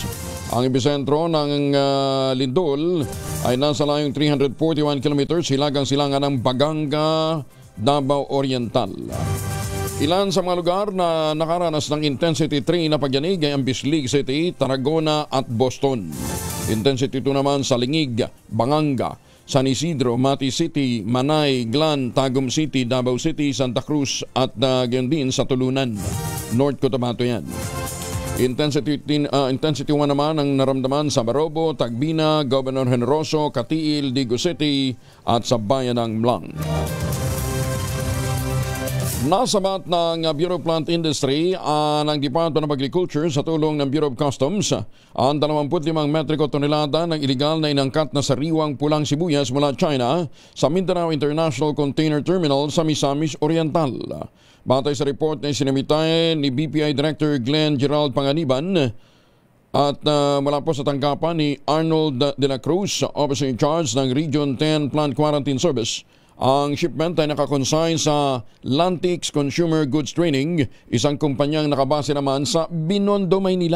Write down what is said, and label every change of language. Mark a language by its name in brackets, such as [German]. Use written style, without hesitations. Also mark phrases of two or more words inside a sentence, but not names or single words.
[Filipino] Ang ebisentro ng lindol ay nasa layong 341 kilometers, hilagang silangan ng Baganga, Davao Oriental. Ilan sa mga lugar na nakaranas ng intensity 3 na pagyanig ay ang Bislig City, Tarragona at Boston. Intensity 2 naman sa Lingig, Banganga, San Isidro, Mati City, Manay, Glan, Tagum City, Davao City, Santa Cruz at gayon din sa Tulunan, North Cotabato yan. Intensity 1 naman ang naramdaman sa Marobo, Tagbina, Governor Generoso, Katiil, Digo City at sa bayan ng Mlang. Nasabat ng Bureau of Plant Industry ng Department of Agriculture sa tulong ng Bureau of Customs ang 25 metriko tonelada ng iligal na inangkat na sariwang pulang sibuyas mula China sa Mindanao International Container Terminal sa Misamis Oriental. Batay sa report na sinimitahin ni BPI Director Glenn Gerald Panganiban at mula po sa tanggapan ni Arnold de la Cruz, [English] Officer in Charge [Filipino] ng Region 10 Plant Quarantine Service, ang shipment ay nakakonsign sa Lantix Consumer Goods Training, isang kumpanyang nakabase naman sa Binondo, Maynila.